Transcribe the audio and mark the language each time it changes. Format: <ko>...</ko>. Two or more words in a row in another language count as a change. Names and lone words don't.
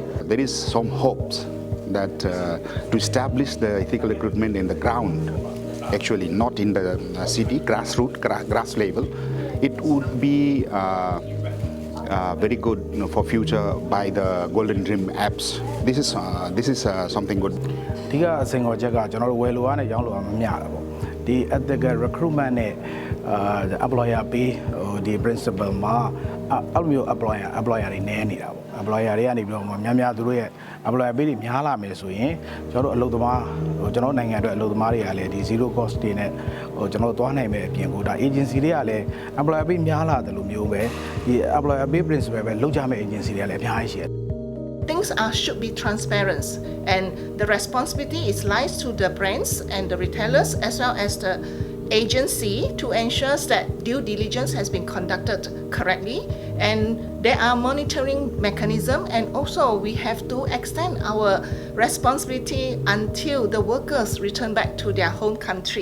<en>There is some hopes that to establish the ethical recruitment in the ground, actually not in the city, grass level, it would be very good for future by the Golden Dream apps. This is something good.</en> <my>ဒီကအစင်ကိုချက်ကကျွန်တော်တို့ဝယ်လိုအားနဲ့ရောင်းလိုအားမမျှတာပေါ့ဒီ</my> <en>ethical recruitment</en> <my>နဲ့employer ပေးဒီ principle မှာအဲ့လိုမျိုး employer တွေနည်းနေတာပေါ့ employer တွေကနေပြီးတော့များသူတို့ရဲ့ employer ပေးတွေများလာမယ်ဆိုရင်ကျွန်တော်တို့အလုပ်သမားကျွန်တော်နိုင်ငံအတွက်အလုပ်သမားတွေကလည်းဒီ</my> <en>zero cost</en> <my>တွေနဲ့ကျွန်တော်တို့သွားနိုင်မယ်အပြင်ကိုဒါ agency တွေကလည်း employer ပေးများလာတယ်လို့မျိုးပဲဒီ employer ပေး principle ပဲလုပ်ကြမယ့် agency တွေကလည်းအများကြီးရှိတယ်</my> <en>Things should be transparent, and the responsibility is lies to the brands and the retailers as well as the agency to ensure that due diligence has been conducted correctly, and there are monitoring mechanisms, and also we have to extend our responsibility until the workers return back to their home country.</en>